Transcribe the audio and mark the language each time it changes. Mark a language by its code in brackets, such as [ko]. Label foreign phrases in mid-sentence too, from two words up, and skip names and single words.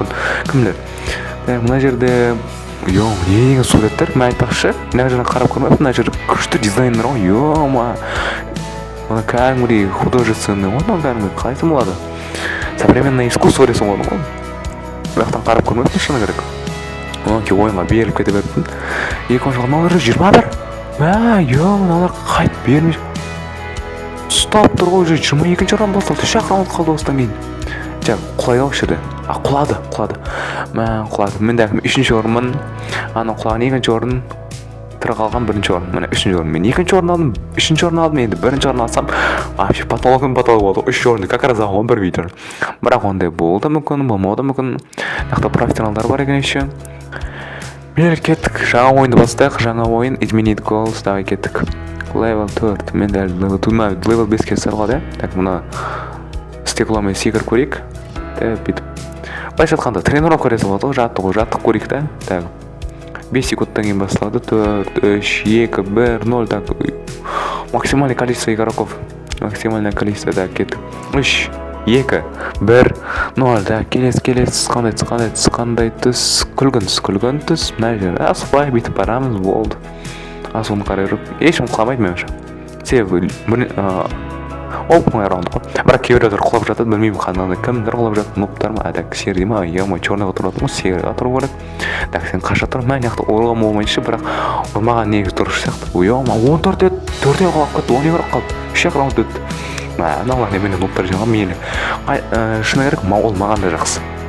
[kk] мүмкін кім біледі мына жерде не деген суреттер мен айтпақшы мына жерден қарап көрмеппін мына жерде күшті дизайнер ғой ё-ма мына кәдімгідей художественный ғой кәдімгі қалай айтсам болады [ru] современное искусство [kk] десем болады ғой бұл жақтан қарап көрмеппін шыны керек одан кейін ойынға беріліп кете беріппін 2-ші мыналар 21 мыналар қайтып бермей ұстап тұр ғой уже 22-ші раунд басталды 3-ақ раунд қалды осыдан кейін құлайды ғой жерде құлады мен де 3-ші орынмын анау құлаған 2-ші орын тірі қалған 1-ші орын міне 3-ші орын мен 2-ші орын алдым 3-ші орын алдым енді 1-ші орын алсам [ru] вообще потолок [kk] болды 3-ші орынды [ru] как раз [kk] алған бір видео бірақ ондай болды мүмкін болмауы да мүмкін мынақты профессионалдар бар екен еще мен кеттік жаңа ойынды бастайық жаңа ойын [ru] изменить голос давай [kk] кеттік левел 4 мен дәл левел 5-ке сарылады так мына стекломен секіріп көрейік бүйтіп былайша айтқанда тренировка жасап болады ғой жаттығу көрейік та так 5 секундтан кейін басталады 4 3 2 1 0 так [ru] максимальное количество игроков максимальное количество [kk] так кеттік 3 2 1 0 так келесі қандай түс күлгін түс мына жерде асықпай бүйтіп барамыз болды асуын қарай жүріп ешкім құламайды меніңше себебі оңай раунд қой бірақ кейбіреулер құлап жатады білмеймін қандай кімдер құлап жатыр нуптар ма так сердей ма ё-ма черныйға тұратын ғой серыға тұру керек так сен қаша тұр мына жақта ұрған болмайыншы бірақ ұрмаған негізі дұрыс сияқты ё-ма 14 еді 4-ен құлап кетті 12 бірақ қалды 3-ақ раунд өтті мыналар немене нуптар жинаған мейлі шыны керек ол маған да жақсы